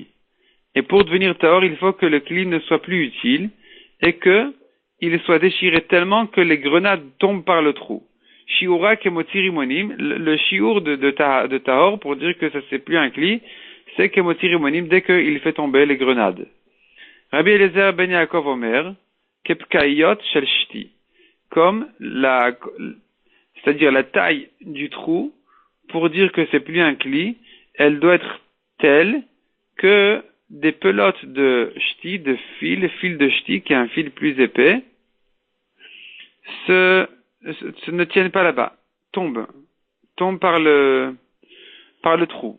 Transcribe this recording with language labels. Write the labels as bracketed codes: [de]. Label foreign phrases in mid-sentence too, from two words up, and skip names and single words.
[fr] Et pour devenir tahor, il faut que le kli ne soit plus utile, et que il soit déchiré tellement que les grenades tombent par le trou. [he] שיעורה כמוציא רימונים, [fr] le shiur de tahor, pour dire que ça c'est plus un kli, c'est kemotirimonim dès qu'il fait tomber les grenades. [he] רבי אליעזר בן יעקב אומר, כפקעיות של שתי, [fr] comme c'est-à-dire la taille du trou, pour dire que c'est plus un kli, elle doit être telle que des pelotes de shti, de fil de shti, qui est un fil plus épais, ne tiennent pas là-bas, tombent par le trou.